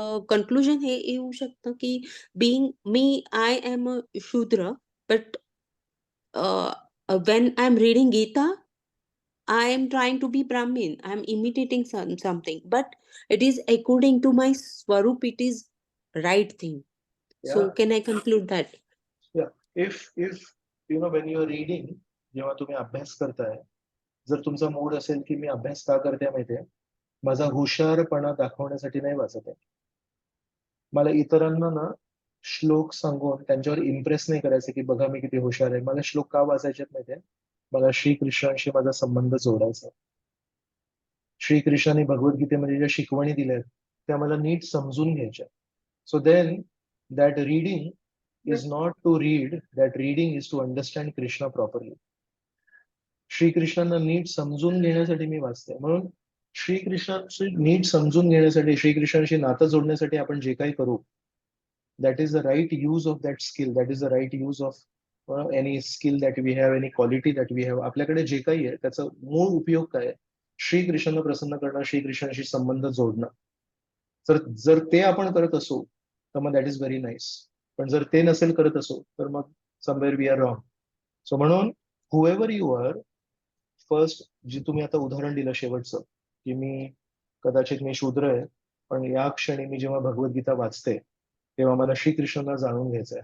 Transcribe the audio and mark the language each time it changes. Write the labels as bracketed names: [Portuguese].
[English] Conclusion [Marathi] हे येऊ शकतं की [English] being me, I am a Shudra, but when I'm reading Gita, I am trying to be Brahmin. I am imitating something, but it is according to my Swarup. It is right thing. So Yeah. can I conclude that? Yeah. If you know when you are reading, [Marathi] जेव्हा तुम्ही अभ्यास करताय, जर तुमचा mood असेल की मी अभ्यास का करते माहितीये, माझा हुशारपणा दाखवण्यासाठी नाही वाचत आहे. मला इतरांना ना श्लोक सांगून त्यांच्यावर इम्प्रेस नाही करायचं की बघा मी किती हुशार आहे. मला श्लोक का वाचायचे माहितीये, मला श्रीकृष्णांशी माझा संबंध जोडायचा. श्रीकृष्णाने भगवद्गीतेमध्ये ज्या शिकवणी दिल्यात त्या मला नीट समजून घ्यायच्या. [English] So then that reading is not to read, that reading is to understand Krishna properly. [Marathi] श्रीकृष्णांना नीट समजून घेण्यासाठी मी वाचते. म्हणून श्रीकृष्णांशी नीट समजून घेण्यासाठी श्रीकृष्णांशी नातं जोडण्यासाठी आपण जे काही करू [English] that is the right use of that skill, that is the right use of any skill that we have, [Marathi] any quality that we have. आपल्याकडे जे काही आहे त्याचा मूळ उपयोग काय आहे? श्रीकृष्णांना प्रसन्न करणं, श्रीकृष्णांशी संबंध जोडणं. जर ते आपण करत असू तर मग [English] That is very nice. [Marathi] पण जर ते नसेल करत असो तर मग [English] Somewhere we are wrong. [Marathi] So म्हणून [English] however you are, first [Marathi] जे तुम्ही आता उदाहरण दिलं शेवटचं की कदाचित मी शूद्र आहे पण या क्षणी मी जेव्हा भगवद्गीता वाचते तेव्हा मला श्रीकृष्णांना जाणून घ्यायचंय.